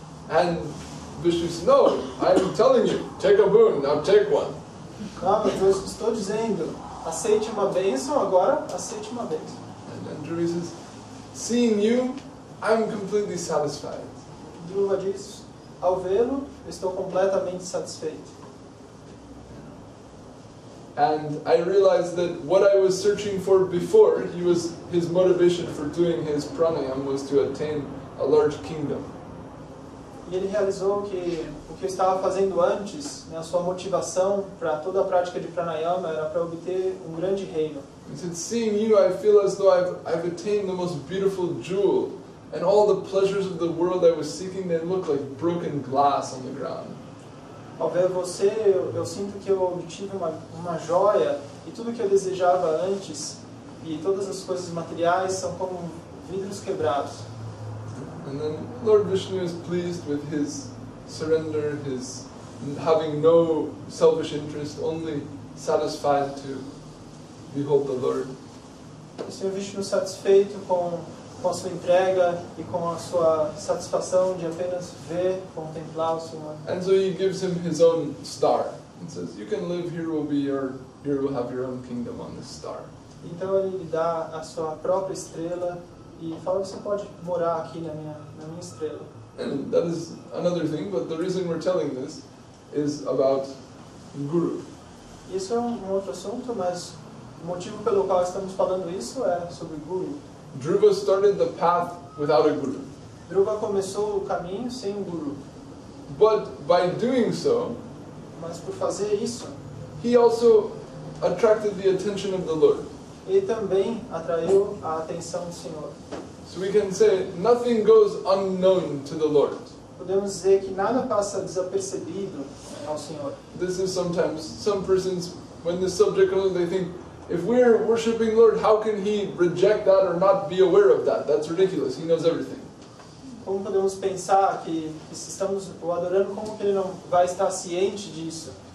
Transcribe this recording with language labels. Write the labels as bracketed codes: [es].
[en] And Vishnu says, no, I'm telling you, take a boon, now take one. [pt] Não, eu estou dizendo, aceite uma bênção, agora aceite uma bênção. [en] And then Dhruva says, seeing you, I'm completely satisfied. [pt] Dhruva diz, ao vê-lo, eu estou completamente satisfeito. [en] And I realized that what I was searching for before, his motivation for doing his pranayam was to attain a large kingdom. [pt] E ele realizou que o que eu estava fazendo antes, né, a sua motivação para toda a prática de pranayama era para obter um grande reino. [en] He said, seeing you, I feel as though I've attained the most beautiful jewel, and all the pleasures of the world I was seeking, they look like broken glass on the ground. [pt] Ao ver você, eu sinto que eu obtive uma joia, e tudo que eu desejava antes, e todas as coisas materiais são como vidros quebrados. [en] And then Lord Vishnu is pleased with his surrender, his having no selfish interest, only satisfied to behold the Lord. [pt] O Senhor Vishnu satisfeito com a sua entrega e com a sua satisfação de apenas ver, contemplar o Senhor. [en] And so he gives him his own star and says, you can live here, will have your own kingdom on this star. [pt] Então ele lhe dá a sua própria estrela e fala que você pode morar aqui na minha estrela. [en] And that is another thing, but the reason we're telling this is about Guru. [pt] Isso é outro assunto, mas o motivo pelo qual estamos falando isso é sobre Guru. [en] Dhruva started the path without a Guru. [pt] Dhruva começou o caminho sem um Guru, [en] But by doing so, [pt] mas por fazer isso, [en] he also attracted the attention of the Lord. [pt] ele também atraiu a atenção do Senhor. [en] So we can say, nothing goes unknown to the Lord. [pt] Podemos dizer que nada passa desapercebido ao Senhor. [en] This is sometimes, some persons, when this subject comes, they think, if we're worshipping Lord, how can He reject that or not be aware of that? That's ridiculous. He knows everything. [pt] Como podemos pensar que se estamos o adorando, como que ele não vai estar ciente disso?